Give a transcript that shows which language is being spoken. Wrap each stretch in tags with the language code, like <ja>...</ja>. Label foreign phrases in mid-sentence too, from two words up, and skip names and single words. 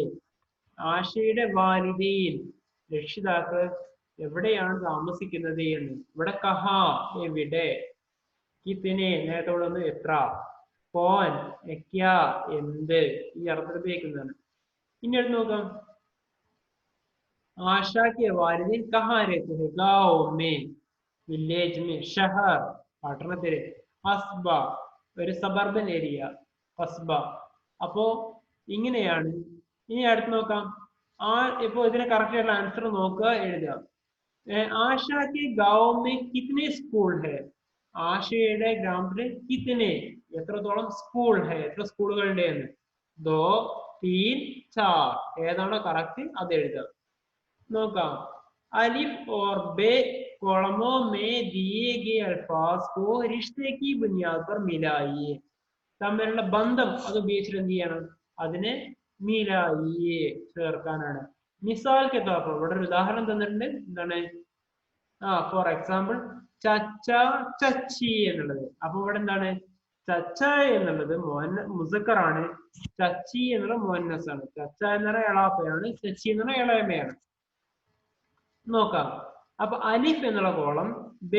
<ml>ആശയുടെ വാലിദീൻ രക്ഷിതാക്കൾ എവിടെയാണ് താമസിക്കുന്നത് എന്ന്. ഇവിടെ കഹാ എവിടെ. കിത്നെ നേരത്തോടെ എത്ര.</ml> <ur>کون کیا</ur> <ml>എന്ത്. ഈ അർത്ഥത്തിൽ ഉപയോഗിക്കുന്നതാണ്. ഇനി എടുത്ത് നോക്കാം.</ml> <ur>آشا کے والدین کہاں رہتے ہیں? گاؤں میں، ولیج میں، شہر</ur> <ml>പട്ടണത്തില്, കസ്ബ ഒരു</ml> <en>suburban area,</en> <ml>കസ്ബ. അപ്പോ ഇങ്ങനെയാണ്. ഇനി അടുത്ത് നോക്കാം. ഇപ്പൊ ഇതിനെ കറക്റ്റ് ആയിട്ടുള്ള ആൻസർ നോക്കുക, എഴുതുക.</ml> <ur>آشا کے گاؤں میں کتنے اسکول ہے</ur> <ml>ആശയുടെ ഗ്രാമത്തില് കിത്തനെ എത്രത്തോളം സ്കൂൾ ഹെ എത്ര സ്കൂളുകളുണ്ട് എന്ന്</ml> <ur>دو تین چار</ur> <ml>ഏതാണോ കറക്റ്റ് അത് എഴുതുക നോക്കാം</ml> <ur>الف اور بے کالموں میں دیے گئے الفاظ کو رشتے کی بنیاد پر ملائیے</ur> <ml>തമ്മിലുള്ള ബന്ധം അത് ഉപയോഗിച്ചിട്ട് എന്ത് ചെയ്യണം അതിനെ മിലായിയെ ചേർക്കാനാണ് മിസാൽക്ക് തോപ്പം ഇവിടെ ഒരു ഉദാഹരണം തന്നിട്ടുണ്ട് എന്താണ്</ml> <en>for example</en> <ur>چچا چچی</ur> <ml>എന്നുള്ളത് അപ്പൊ ഇവിടെ എന്താണ് ചച്ച എന്നുള്ളത് മുസക്കറാണ് ചച്ചി എന്നുള്ളത് മുഅന്നസ് ആണ് ചച്ച എന്നുള്ള എളാപ്പയാണ് ചച്ചി എന്നുള്ള ഇളയമയാണ് നോക്കാം അപ്പൊ അലിഫ് എന്നുള്ള കോളം ബേ</ml>